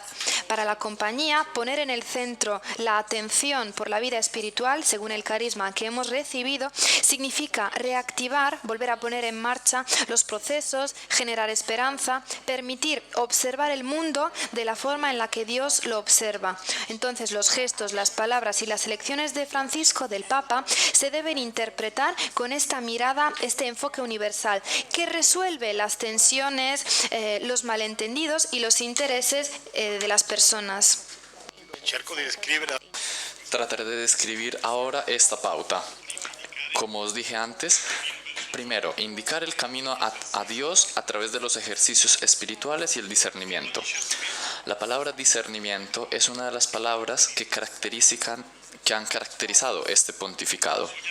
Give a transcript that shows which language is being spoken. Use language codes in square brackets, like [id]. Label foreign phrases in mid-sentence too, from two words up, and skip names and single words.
[es] Para la compañía, poner en el centro la atención por la vida espiritual, según el carisma que hemos recibido, significa reactivar, volver a poner en marcha los procesos, generar esperanza, permitir observar el mundo de la forma en la que Dios lo observa. Entonces los gestos, las palabras y las elecciones de Francisco, del Papa, se deben interpretar con esta mirada, este enfoque universal, que resuelve las tensiones, los malentendidos y los intereses de las personas. [it] Cerco di descrivere [es] Trataré de describir ahora esta pauta. Como os dije antes, primero, indicar el camino a Dios a través de los ejercicios espirituales y el discernimiento. La palabra discernimiento es una de las palabras que han caracterizado este pontificado.